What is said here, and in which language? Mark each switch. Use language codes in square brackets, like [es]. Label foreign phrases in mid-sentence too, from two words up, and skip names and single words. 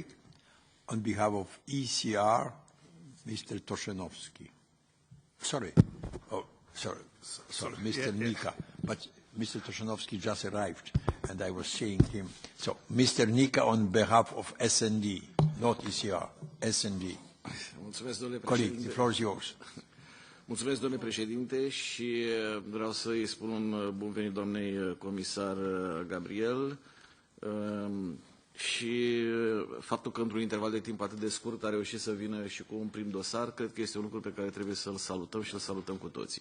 [en] On behalf of ECR, Mr. Toshenovsky. Sorry. Oh, sorry, Mr. Nika. But Mr. Toshenovsky just arrived, and I was seeing him. So, Mr. Nika on behalf of SND, not ECR, SND. [ro] Mulțumesc, domnule președinte. [en] Colleague, the floor is yours. [ro] Mulțumesc, domnule președinte, și vreau să îi spun un bun venit doamnei comisar Gabriel. Și faptul că într-un interval de timp atât de scurt a reușit să vină și cu un prim dosar, cred că este un lucru pe care trebuie să-l salutăm și îl salutăm cu toții.